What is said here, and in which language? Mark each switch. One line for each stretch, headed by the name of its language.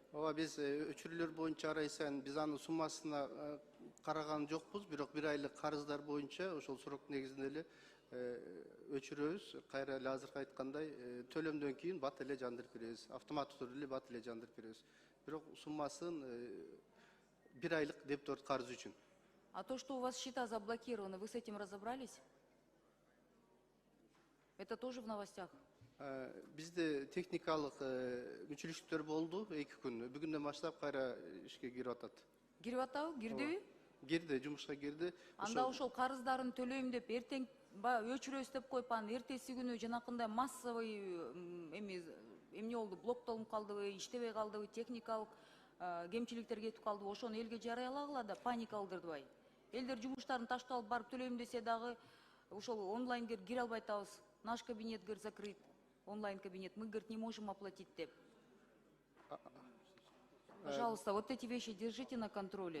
Kyrgyz: Ооба, биз өчүрүүлөр боюнча арай сайын биз анын суммасына караган жокпуз, бирок бир айлык карыздар боюнча ошол срок негизинде эле өчүрөбүз. Кайра эле азыркы айткандай төлөмдөн кийин бат эле жандырып беребиз. Автоматтык түрдө эле бат эле жандырып беребиз. Бирок суммасын бир айлык депутат карыз үчүн.
Russian: А то, что у вас счета заблокированы, вы с этим разобрались? Это тоже в новостях?
Kyrgyz: Бизде техникалык мүчүлүштөр болду 2 күн. Бүгүндөн баштап кайра ишке кирип атат. Кирип атабы? Кирдиби? Кирди, жумушка кирди. Анда ошол карыздарын төлөйм деп, эртең өчүрөбүз деп коюп, анан эртеси күнү жанакындай массовый эмне болду, блоктолуп калдыбы, иштебей калдыбы, техникалык кемчиликтер кетип калдыбы, ошону элге жарыялагыла да, паника кылдырбай. Элдер жумуштарын ташталып барып төлөйм десе дагы, ошол онлайн кире албай атабыз.
Russian: Наш кабинет, говорит, закрыт. Онлайн кабинет. Мы, говорит, не можем оплатить деп. Пожалуйста, вот эти вещи держите на контроле.